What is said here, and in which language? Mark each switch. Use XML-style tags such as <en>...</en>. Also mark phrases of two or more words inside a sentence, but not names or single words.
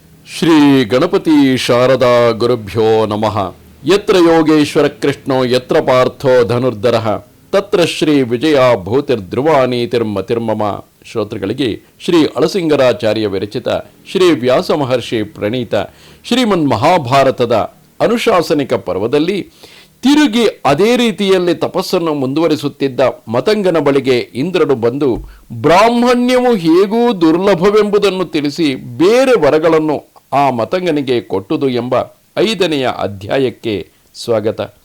<sa>ಶ್ರೀ ಗಣಪತಿ ಶಾರದಾ ಗುರುಭ್ಯೋ ನಮಃ. ಯತ್ರ ಯೋಗೇಶ್ವರ ಕೃಷ್ಣೋ ಯತ್ರ ಪಾರ್ಥೋ ಧನುರ್ಧರಃ ತತ್ರ ಶ್ರೀ ವಿಜಯ ಭೂತಿರ್ಧ್ರುವಾನೀತಿರ್ಮತಿರ್ಮಮ.</sa> <kn>ಶ್ರೋತೃಗಳಿಗೆ ಶ್ರೀ ಅಳಸಿಂಗರಾಚಾರ್ಯ ವಿರಚಿತ ಶ್ರೀ ವ್ಯಾಸ ಮಹರ್ಷಿ ಪ್ರಣೀತ ಶ್ರೀಮನ್ ಮಹಾಭಾರತದ ಅನುಶಾಸನಿಕ ಪರ್ವದಲ್ಲಿ ತಿರುಗಿ ಅದೇ ರೀತಿಯಲ್ಲಿ ತಪಸ್ಸನ್ನು ಮುಂದುವರಿಸುತ್ತಿದ್ದ ಮತಂಗನ ಬಳಿಗೆ ಇಂದ್ರನು ಬಂದು ಬ್ರಾಹ್ಮಣ್ಯವು ಹೇಗೂ ದುರ್ಲಭವೆಂಬುದನ್ನು ತಿಳಿಸಿ ಬೇರೆ ವರಗಳನ್ನು ಆ ಮತಂಗನಿಗೆ ಕೊಟ್ಟುದು ಎಂಬ 5ನೆಯ ಅಧ್ಯಾಯಕ್ಕೆ ಸ್ವಾಗತ.</kn>